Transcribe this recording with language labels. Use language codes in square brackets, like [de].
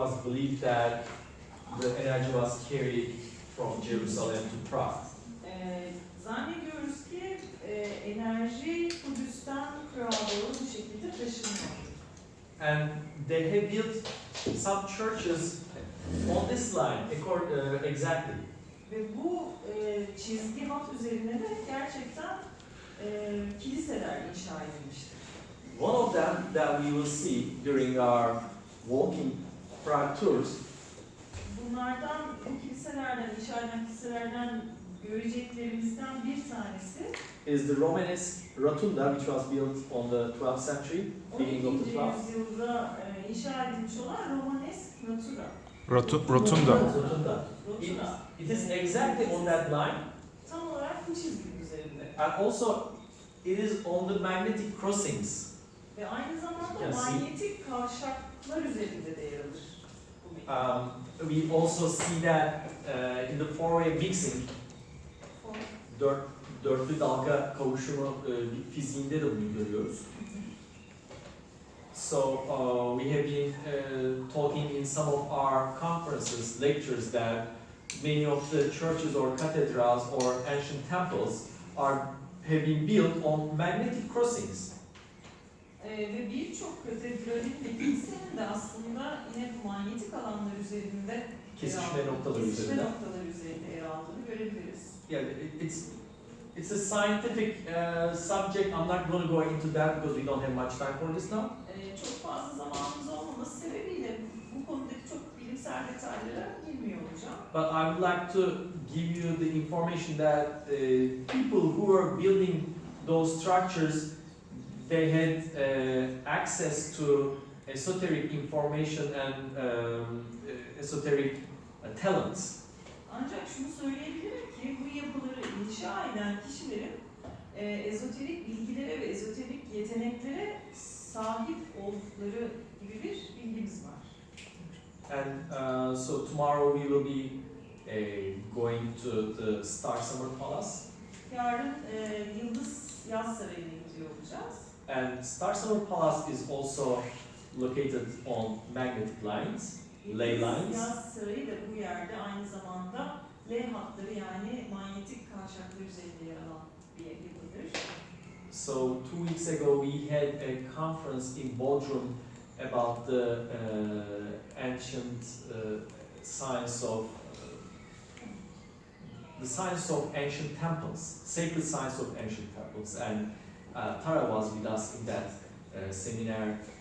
[en] believed that the energy was carried from Jerusalem to Prague. [tr] Zannediyoruz ki enerji Kudüs'ten Prag'a doğru bu şekilde taşınıyor. [en] And they have built some churches on this line, exactly. [tr] Ve bu çizgi hat üzerine de gerçekten kiliseler inşa edilmiştir. [en] One of them that we will see during our walking Prague tours [tr] Bunlardan, bu kiliselerden, inşa edilen kiliselerden göreceklerimizden bir tanesi [en] is the Romanesque rotunda, which was built on the 12th century, beginning of [tr] 12. [en] the 12th. [tr] yüzyılda inşa edilmiş olan Romanesk Natura. Rotunda. Rotunda. Rotunda. [en] It is exactly on that line, [tr] Tam olarak bu çizginin üzerinde. [en] and also it is on the magnetic crossings. [tr] Ve aynı zamanda Ya, manyetik kavşaklar üzerinde de yer alır. Bu mekan. [en] We also see that in the four-way mixing, [tr] dörtlü dalga kavuşumu fiziğinde de bunu görüyoruz. [en] So we have been talking in some of our conferences, lectures, that many of the churches or cathedrals or ancient temples have been built on magnetic crossings. [tr] Ve birçok katedralin ve kilisenin de aslında yine bu manyetik alanlar üzerinde Kesişme noktaları kesişme üzerinde. noktaları üzerinde yer aldığını görebiliriz. [en] Yeah, it's a scientific subject. I'm not going to go into that because we don't have much time for this now. [tr] Çok fazla zamanımız olmaması sebebiyle bu konudaki çok bilimsel detaylara girmiyor olacağım. [en] But I would like to give you the information that people who were building those structures, they had access to esoteric information and esoteric talents. [tr] Ancak şunu söyleyebilirim ki bu yapıları inşa eden kişilerin ezoterik bilgilere ve ezoterik yeteneklere sahip oldukları gibi bir bilgimiz var. [en] And so tomorrow we will be going to the Star Summer Palace. [tr] Yarın Yıldız Yaz Sarayı'na gidiyor olacağız. [en] And Star Summer Palace is also located on magnetic lines, ley lines. [tr] Yaz Sarayı da bu yerde aynı zamanda L hatları yani manyetik kavşaklar üzerinde yer alan bir yapıdır. [en] So 2 weeks ago we had a conference in Bodrum about the ancient science of the science of ancient temples, sacred science of ancient temples, and Tara was with us in that seminar.